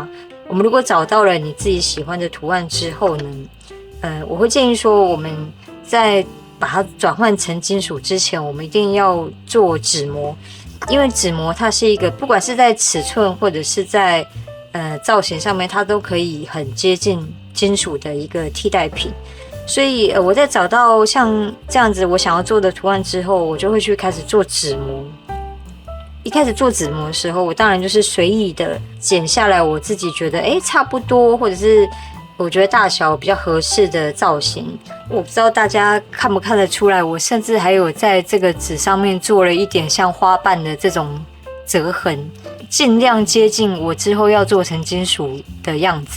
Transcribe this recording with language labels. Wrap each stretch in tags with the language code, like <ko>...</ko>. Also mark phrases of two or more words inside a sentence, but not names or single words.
<zh>我們如果找到了你自己喜歡的圖案之後呢，我會建議說，我們在把它轉換成金屬之前，我們一定要做紙模，因為紙模它是一個不管是在尺寸或者是在造型上面，它都可以很接近金屬的一個替代品。所以我在找到像這樣子我想要做的圖案之後，我就會去開始做紙模。一開始做紙模的時候，我當然就是隨意的剪下來我自己覺得差不多，或者是我覺得大小比較合適的造型。我不知道大家看不看得出來，我甚至還有在這個紙上面做了一點像花瓣的這種折痕，盡量接近我之後要做成金屬的樣子。</zh>